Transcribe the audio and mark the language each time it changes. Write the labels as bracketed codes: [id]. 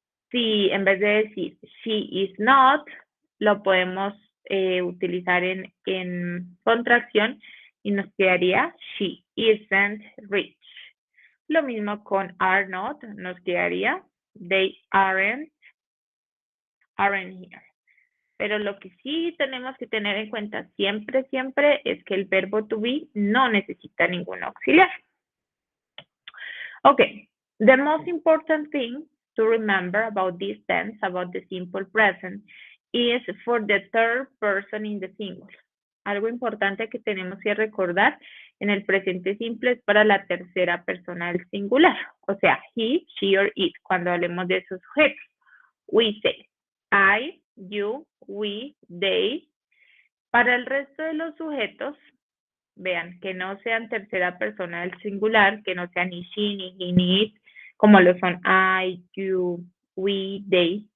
[es] Si en vez de decir she is not, lo podemos utilizar en contracción y nos quedaría [en] she isn't rich. [es] Lo mismo con are not, nos quedaría [en] they aren't here. [es] Pero lo que sí tenemos que tener en cuenta siempre, siempre es que el verbo to be no necesita ningún auxiliar. [en] Okay, the most important thing to remember about this tense, about the simple present, is for the third person in the singular. [es] Algo importante que tenemos que recordar en el presente simple es para la tercera persona del singular. O sea, [en] he, she, or it. [es] Cuando hablemos de esos sujetos, [en] we say I, you, we, they. [es] Para el resto de los sujetos, vean, que no sean tercera persona del singular, que no sean ni she, ni he, ni it, como lo son I, you, we, they.